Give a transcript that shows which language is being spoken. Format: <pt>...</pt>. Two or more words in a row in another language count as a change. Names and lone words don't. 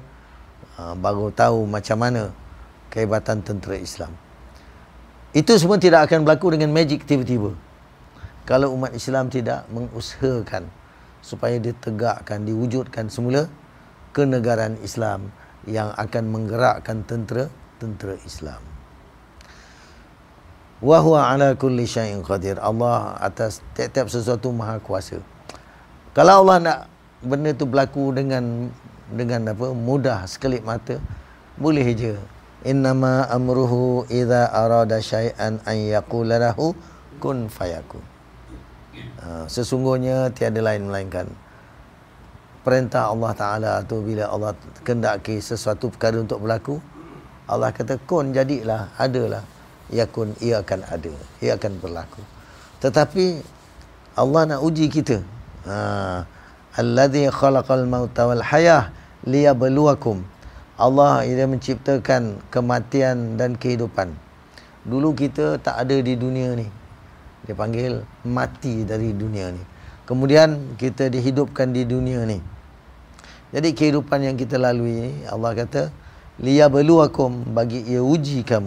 <ms>Baru tahu macam mana kehebatan tentera Islam. Itu semua tidak akan berlaku dengan magic tiba-tiba. Kalau umat Islam tidak mengusahakan supaya ditegakkan, diwujudkan semula kenegaraan Islam yang akan menggerakkan tentera Islam.</ms> <ar>وهو على كل شيء قدير.</ar> <ms>Allah atas tiap-tiap sesuatu maha kuasa. Kalau Allah nak benda tu berlaku dengan apa? Mudah, sekelip mata, boleh je.</ms> <ar>إنما أمره إذا أراد شيئا أن يقول له كن فيكون.</ar> <ms>Sesungguhnya tiada lain melainkan perintah Allah Ta'ala tu, bila Allah kehendaki sesuatu perkara untuk berlaku, Allah kata kun, jadilah, adalah, yakun, ia akan ada, ia akan berlaku. Tetapi Allah nak uji kita.</ms> <ar>الذي خلق الموت والحياة ليبلوكم.</ar> <ms>Allah ia menciptakan kematian dan kehidupan. Dulu kita tak ada di dunia ni. Dia panggil mati dari dunia ni. Kemudian kita dihidupkan di dunia ni. Jadi kehidupan yang kita lalui ni, Allah kata liyabluwakum, bagi ia uji kamu.</ms>